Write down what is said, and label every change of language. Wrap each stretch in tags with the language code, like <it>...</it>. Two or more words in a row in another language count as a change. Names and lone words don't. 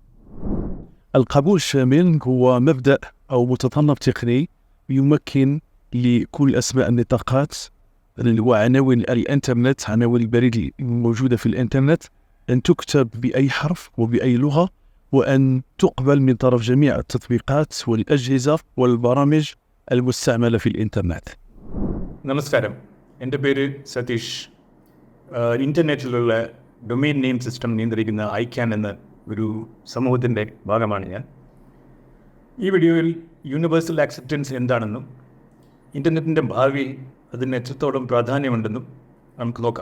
<ar>القبول الشامل هو مبدأ أو متطلب تقني يمكن لكل أسماء النطاقات وعناوين الإنترنت، عناوين البريد الموجودة في الإنترنت، أن تكتب بأي حرف وبأي لغة، وأن تقبل من طرف جميع التطبيقات والأجهزة والبرامج المستعملة في الإنترنت.</ar> <ml>നമസ്കാരം, എൻ്റെ പേര് സതീഷ്. ഇൻ്റർനെറ്റിലുള്ള</ml> <en>domain name system</en> <ml>നിയന്ത്രിക്കുന്ന ഐക്യാൻ എന്ന ഒരു സമൂഹത്തിൻ്റെ ഭാഗമാണ് ഞാൻ. ഈ വീഡിയോയിൽ</ml> <en>universal acceptance</en> <ml>എന്താണെന്നും ഇൻ്റർനെറ്റിൻ്റെ ഭാവി അതിന് എത്രത്തോളം പ്രാധാന്യമുണ്ടെന്നും നമുക്ക് നോക്കാം.</ml>